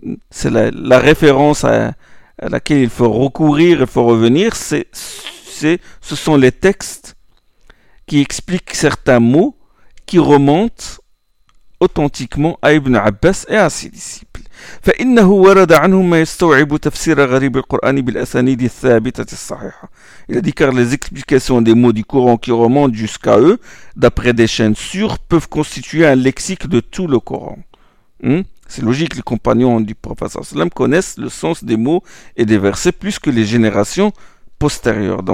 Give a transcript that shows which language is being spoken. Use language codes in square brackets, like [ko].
[fr] C'est la référence à laquelle il faut recourir, il faut revenir. Ce sont les textes qui expliquent certains mots qui remontent authentiquement à Ibn Abbas et à ses disciples. [ar] فإنه ورد عنه ما يستوعب تفسير غريب القرآن بالأسانيد الثابتة الصحيحة. [fr] Il a dit car les explications des mots du Coran qui remontent jusqu'à eux, d'après des chaînes sûres, peuvent constituer un lexique de tout le Coran. C'est logique, les compagnons du prophète sallam connaissent le sens des mots et des versets plus que les générations postérieures.